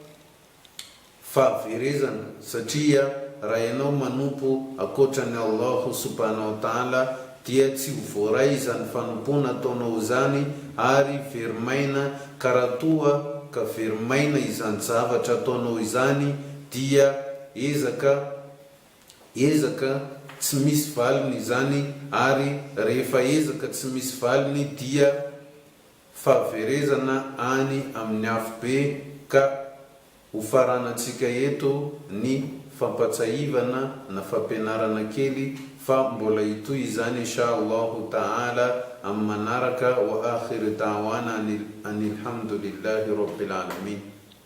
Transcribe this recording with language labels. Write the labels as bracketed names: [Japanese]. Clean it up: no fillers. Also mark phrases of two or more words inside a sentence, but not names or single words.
[Malagasy] fahaverezana, satria raha ianao manompo akoatran'ny [Arabic] الله سبحانه وتعالى [Malagasy] dia tsy ho voaray izany fanompona ataonao izany, ary verimaina karatoa ka verimaina izany zavatra ataonao izany, dia ezaka tsy misy valiny zany, ary rehefa ezaka tsy misy valiny dia fahaverezana any amin'ny afo be. Ka hofaranatsika eto ny fampatsahivana na fampianarana kely fa mbola itoy zany [Arabic] إن شاء الله تعالى [Malagasy] amin'ny manaraka. [Arabic] وآخر دعوانا أن الحمد لله رب العالمين.